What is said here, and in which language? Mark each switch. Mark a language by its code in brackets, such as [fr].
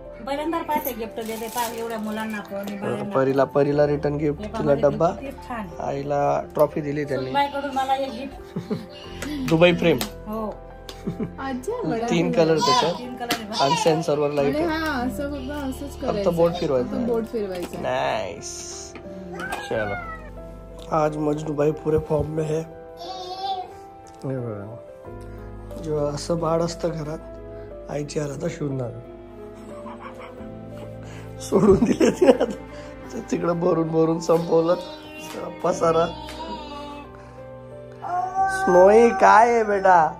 [mr] पहिल्यांदा पाहते गिफ्ट देते एवढ्या मुलांना. परीला रिटर्न गिफ्ट, तिला डब्बा, आईला ट्रॉफी दिली त्यांनी. बाईकडून मला एक गिफ्ट, दुबई प्रेम. हो, 3 कलर त्याच्यात आणि सेन्सरवर लाईट. फक्त बोट फिरवायचं. नाइस. [hi] चलो, आज मजनू भाई पूरे फॉर्म में है. [mr] जेव्हा असं बाळ असतं घरात, आईची आराधा शोधणार. सोडून दिले तिकडं, भरून भरून संपवलं पसारा. स्नोई काय आहे बेटा?